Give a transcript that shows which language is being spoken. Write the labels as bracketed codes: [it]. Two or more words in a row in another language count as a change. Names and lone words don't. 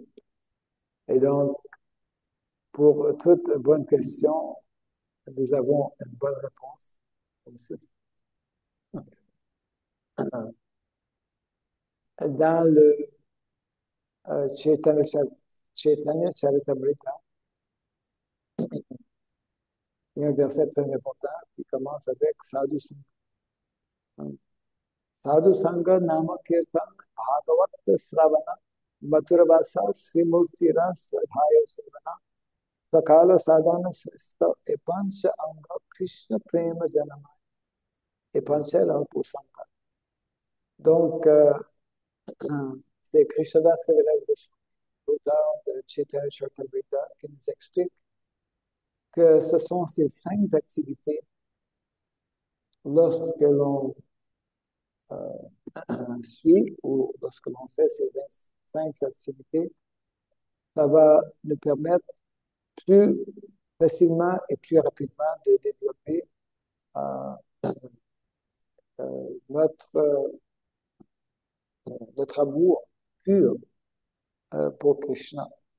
[fr] Et donc, pour toute bonne question, nous avons une bonne réponse aussi. Dans le Chaitanya Charitamrita, il y a un verset très important qui commence avec Sadhu Sangha. [bn] সাধু সঙ্গ নাম কীর্তন ভাগবত শ্রবণ মথুরাবাস শ্রীমূর্তির শ্রদ্ধায় সেবন সকল সাধন শ্রেষ্ঠ এই পঞ্চ অঙ্গ কৃষ্ণ প্রেম জন্মায় এই পাঁচের অল্প সঙ্গ. [fr] Donc, c'est Krishnadas Kaviraj Goswami, l'auteur de Chaitanya Charitamrita, qui nous explique que ce sont ces 5 activités lorsque l'on suit ou lorsque l'on fait ces 5 activités, ça va nous permettre plus facilement et plus rapidement de développer euh, notre, notre amour pur pour Krishna.